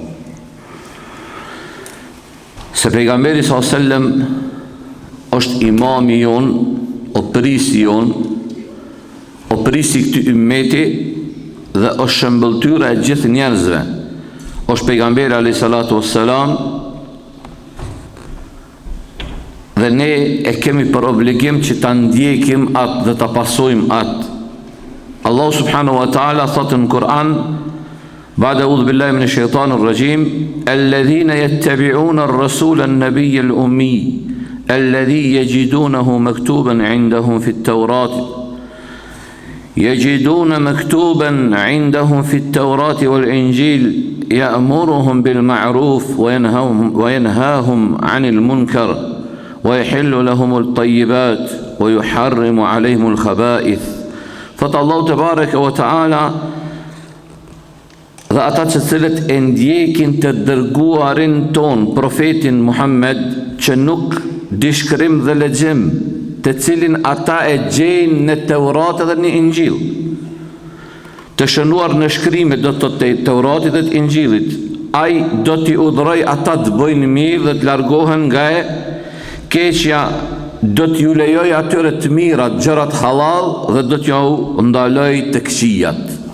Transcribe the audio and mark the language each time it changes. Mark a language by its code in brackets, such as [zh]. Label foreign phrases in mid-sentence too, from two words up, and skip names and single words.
[sq] Se pejgamberi [ar] صلى الله عليه وسلم [sq] është imami jon, o prisi jon, o prisi këtij ummeti dhe është shëmbëltyra e gjithë njerëzve. Është pejgamberi [ar] عليه الصلاة والسلام [sq] dhe ne e kemi për obligim që ta ndjekim atë dhe ta pasojmë atë. Allahu [ar] سبحانه وتعالى [sq] thotë në Kur'an, [ar] بعد أعوذ بالله من الشيطان الرجيم الذين يتبعون الرسول النبي الأمي الذي يجدونه مكتوبا عندهم في التوراة يجدون مكتوبا عندهم في التوراة والإنجيل يأمرهم بالمعروف وينهاهم عن المنكر ويحل لهم الطيبات ويحرم عليهم الخبائث. فت الله تبارك وتعالى [sq] dhe ata që cilët e ndjekin të dërguarin ton, profetin Muhammed, që nuk dishkrim dhe lexim, të cilin ata e gjejnë në Teurat dhe në Injil, të shënuar në shkrimet do të Teuratit dhe të Injilit, ai do t'i udhëroj ata të bëjnë mirë dhe të largohen nga e keqja, do t'ju lejoj atyre të mirat, gjërat halal dhe do t'ju ndaloj të këqijat.